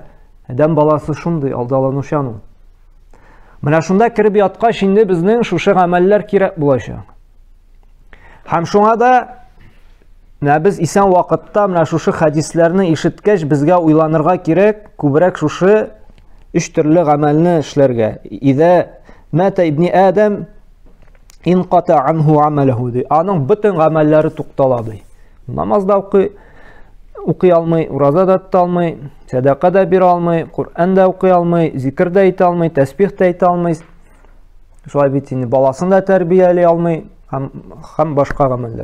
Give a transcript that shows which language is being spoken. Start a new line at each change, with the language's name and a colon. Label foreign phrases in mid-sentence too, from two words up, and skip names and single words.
Tatar: Адәм баласы шундый алдаланучан ул. Менә шунда киреп яткач инде безнең шушы гамәлләр кирәк булачак. Һәм шуңа да без исән вакытта менә шушы хадисләрне ишеткәч безгә уйланырга кирәк, күбрәк шушы 3 төрле гамәлне эшләргә.
Arabic: إذا مات ابن آدم انقطع عنه عمله ди.
Tatar: Аның бөтен гамәлләре туктала ди. Намаз да укый алмый, ураза да тота алмый, садака да бирә алмый, Коръән да укый алмый, зикр да әйтә алмый, тәсбих да әйтә алмый. Шулай бит инде баласын да тәрбиялый алмый, һәм башка гамәлләр.